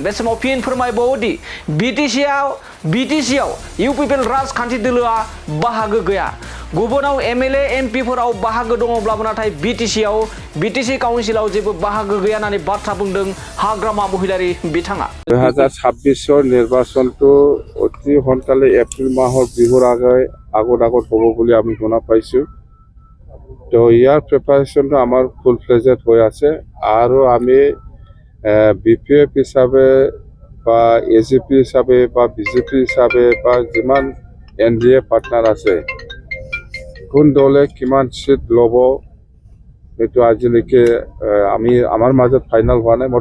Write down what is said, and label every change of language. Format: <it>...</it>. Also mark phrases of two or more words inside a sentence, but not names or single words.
<brx>बे समाव फिन फोरमायबावोदि बिटिसिआव इउपिपिएल राजखान्थि दोलोआ बाहागो गैया। गुबुनाव एमएलए एमपिफोराव बाहागो दङब्लाबो नाथाय बिटिसि काउन्सिलाव जेबो बाहागो गैया होननानै बाथ्रा बुंदों हाग्रामा महिलारि बिथाङा।</brx> <as>2026 নিৰ্বাচনটো অতি সোনকালে এপ্ৰিল মাহৰ বিহুৰ আগত হ'ব বুলি আমি শুনা পাইছোঁ। তো ইয়াৰ প্ৰিপাৰেশ্যনটো আমাৰ</as> <en>full fledged</en> <as>হৈ আছে আৰু আমি বিপিএফ হিচাপে বা এজিপি হিচাপে বা বিজেপি হিচাপে বা যিমান এনডিএ পাৰ্টনাৰ আছে কোন দলে কিমান সিট ল'ব সেইটো আজিলৈকে আমাৰ মাজত ফাইনেল হোৱা নাই।</as>